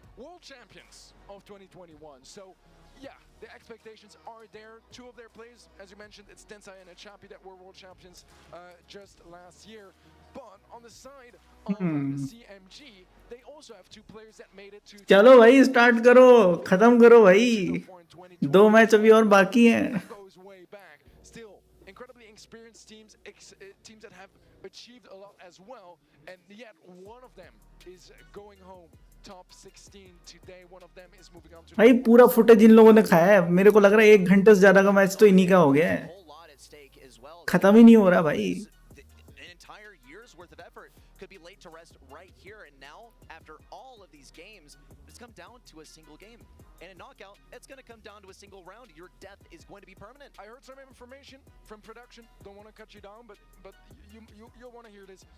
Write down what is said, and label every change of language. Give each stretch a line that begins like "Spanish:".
English: World champions of 2021. So, yeah, the expectations are there. 2 of their players, as you mentioned, it's Tensai and Achapi that were world champions just last year. But on the side of CMG, they also have 2 players that made it to.
Hindi: चलो भाई start करो, खत्म करो भाई. 2 match अभी और बाकी हैं.
English: Goes way back. Still, incredibly experienced teams, teams that have achieved a lot as well, and yet one of them is going home top 16 today. One of them is moving on to.
Hindi: भाई पूरा footage इन लोगों ने खाया है. मेरे को लग रहा है 1 घंटे से ज्यादा का मैच तो इन्हीं का हो गया है.
English: Whole lot at stake as well.
Hindi: खत्म ही नहीं हो रहा भाई.
English: An entire year's worth of effort could be laid to rest right here and now. After all of these games, it's come down to a single game. And in knockout, it's going to come down to a single round. Your death is going to be permanent. I heard some information from production. Don't want to cut you down, but you'll want to hear this.